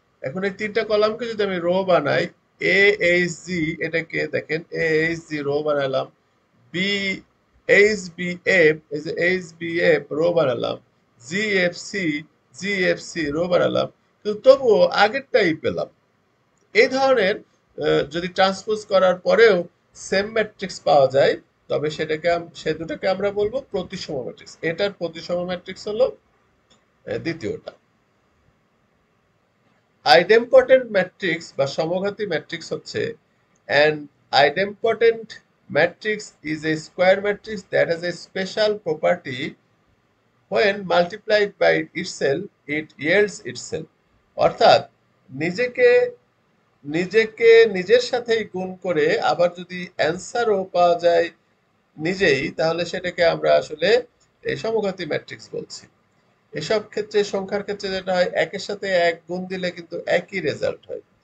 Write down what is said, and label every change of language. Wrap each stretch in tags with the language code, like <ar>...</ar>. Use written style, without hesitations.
<bn>এখন এই তিনটা কলামকে যদি আমি রো বানাই, এ এইচ জি এটাকে দেখেন এ এইচ জি রো বানালাম, বি এইচ বি এফ এই যে এইচ বি এফ রো বানালাম, জি এফ সি জি এফ সি রো বানালাম, কিন্তু তবুও আগেরটাই পেলাম। এই ধরনের যদি ট্রান্সপোজ করার পরেও সেম ম্যাট্রিক্স পাওয়া যায় তবে সেটাকে সে দুটাকে আমরা বলবো প্রতিসম ম্যাট্রিক্স। এটার প্রতিসম ম্যাট্রিক্স হলো দ্বিতীয়টা। আইডেম্পটেন্ট ম্যাট্রিক্স বা সমঘাতী ম্যাট্রিক্স হচ্ছে</bn> <en>an idempotent matrix is a square matrix that has a special property when multiplied by itself it yields itself।</en> <bn>অর্থাৎ নিজেকে নিজেকে নিজের সাথেই গুণ করে আবার যদি অ্যান্সারও পাওয়া যায় নিজেই, তাহলে সেটাকে আমরা আসলে এই সমঘাতী ম্যাট্রিক্স বলছি। এসব ক্ষেত্রে সংখ্যার ক্ষেত্রে যেটা হয়, একের সাথে এক গুণ দিলে কিন্তু একই রেজাল্ট হয়।</bn>